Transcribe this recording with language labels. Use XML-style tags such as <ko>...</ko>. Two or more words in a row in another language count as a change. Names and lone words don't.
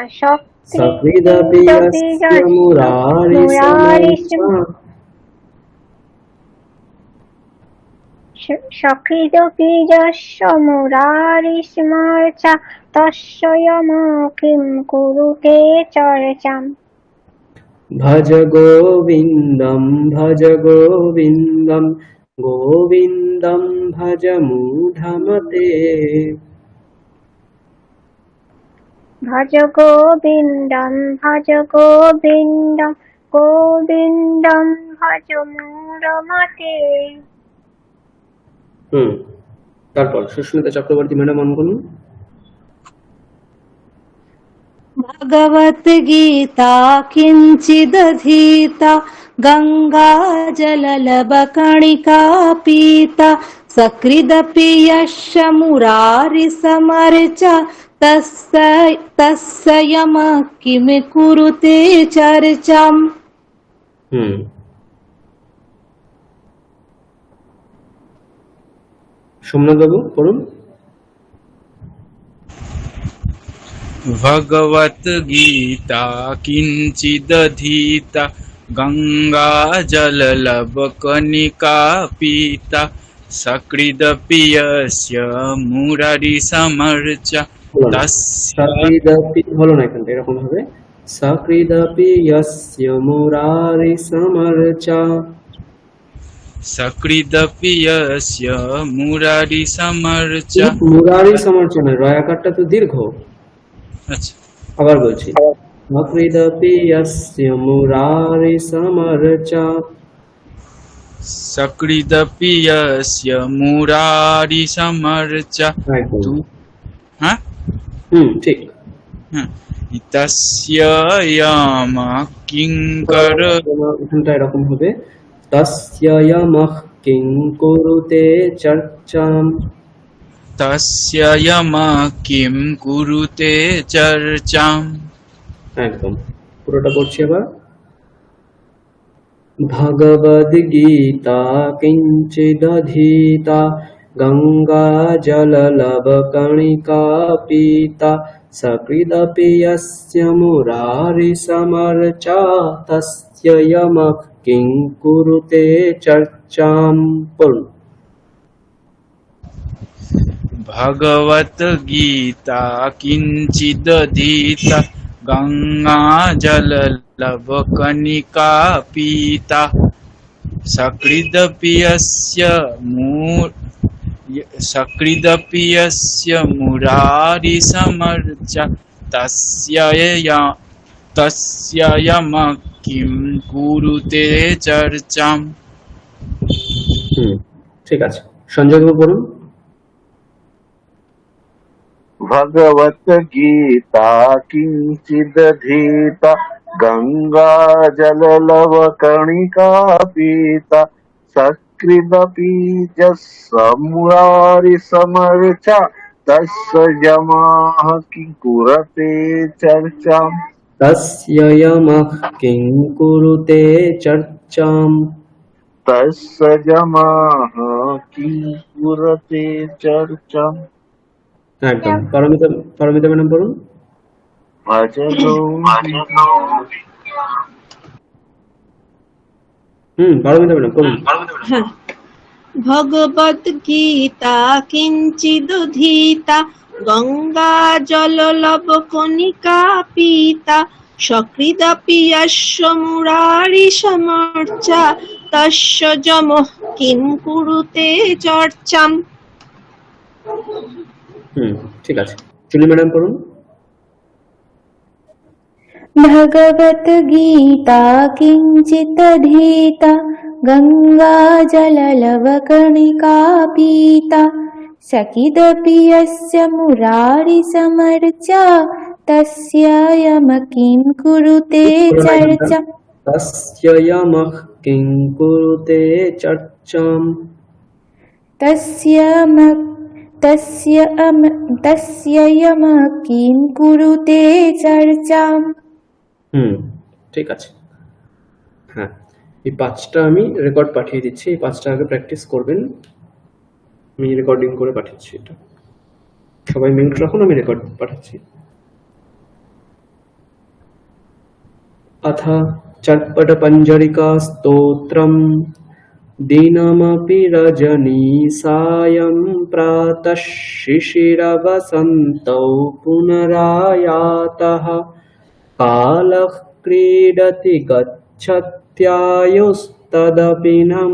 <sa>सकृदपि यस्य मुरारिसमर्चा सकृदपि यस्य मुरारिसमर्चा तस्य यमो किं कुरुते चर्चाम्। भज गोविन्दं गोविन्दं भज मूढमते। भज गोविन्दं गोविन्दं भज मूढमते।</sa> <bn>তারপর সুস্মিতা চক্রবর্তী ম্যাডাম অন করুন।</bn> <sa>भगवद्गीता किञ्चिदधीता गङ्गा जललवकणिका पीता सकृदपि यस्य मुरारिसमर्चा तस्य यमः किं कुरुते चर्चाम्।</sa> <bn>সোমনাথ বাবু পড়ুন।</bn> <sa>भगवद्गीता किञ्चिदधीता गङ्गा जललवकणिका पीता सकृदपि यस्य मुरारिसमर्चा</sa> <bn>সক্রিদপি হলো না, এখানটা এরকম হবে</bn> <sa>सकृदपि यस्य मुरारिसमर्चा। सकृदपि यस्य मुरारिसमर्चा।</sa> <bn>মুরারিসমর্চা নয়, রয়াকারটা তো দীর্ঘ। আচ্ছা, আবার বলছি</bn> <sa>सकृदपि यस्य मुरारिसमर्चा। सकृदपि यस्य मुरारिसमर्चा।</sa> <bn>একদম হ্যাঁ, ঠিক।</bn> <sa>तस्य यमः किङ्कर।</sa> <bn>এখানটা এরকম হবে</bn> <sa>तस्य यमः किं कुरुते चर्चाम्। तस्य यमः किं कुरुते चर्चाम्।</sa> <bn>একদম পুরোটা পড়ছি এবার।</bn> <sa>भगवद्गीता किञ्चिदधीता गङ्गा जललवकणिका पीता सकृदपि यस्य मुरारिसमर्चा तस्य यमः किं कुरुते चर्चाम्। পড়ুন। भगवद्गीता किञ्चिदधीता गङ्गा जललवकणिका पीता सकृदपि यस्य मुरारिसमर्चा तस्य यमः किं कुरुते चर्चाम्।</sa> <bn>ঠিক আছে, সঞ্জয় বাবু পড়ুন।</bn> <sa>भगवद्गीता किञ्चिदधीता गङ्गा जललवकणिका पीता सकृदपि यस्य मुरारिसमर्चा तस्य यमः किं कुरुते चर्चाम्। तस्य यमः किं कुरुते चर्चाम्। तस्य यमः किं कुरुते चर्चाम्।</sa> <bn>একদম পারমিতা ম্যাডাম পড়ুন। পারমিতা ম্যাডাম পড়ুন।</bn> <sa>भगवद्गीता किञ्चिदधीता गङ्गा जललवकणिका पीता सकृदपि यस्य मुरारिसमर्चा तस्य यमः किं कुरुते चर्चाम्।</sa> <bn>ঠিক আছে, চুলি ম্যাডাম পড়ুন।</bn> <sa>भगवद्गीता किञ्चिदधीता गङ्गा जललवकणिका पीता सकृदपि यस्य मुरारिसमर्चा तस्य यमः किं कुरुते चर्चा। तस्य यमः किं कुरुते चर्चाम्। तस्य यमः किं कुरुते चर्चाम्।</sa> <bn>ঠিক আছে। হ্যাঁ, এই 5টা আমি রেকর্ড পাঠিয়ে দিচ্ছি, এই 5টা আগে প্র্যাকটিস করবেন। আমি রেকর্ডিং করে পাঠিয়েছি এটা। সবাই মিউট রাখুন, আমি রেকর্ড পাঠাচ্ছি।</bn> <sa>अथ चट्पटपञ्जरिका स्तोत्रम् दिनमपि रजनी सायं प्रातः शिशिरवसन्तौ पुनरायातः कालः क्रीडति गच्छत्यायुस्तदपि न</sa>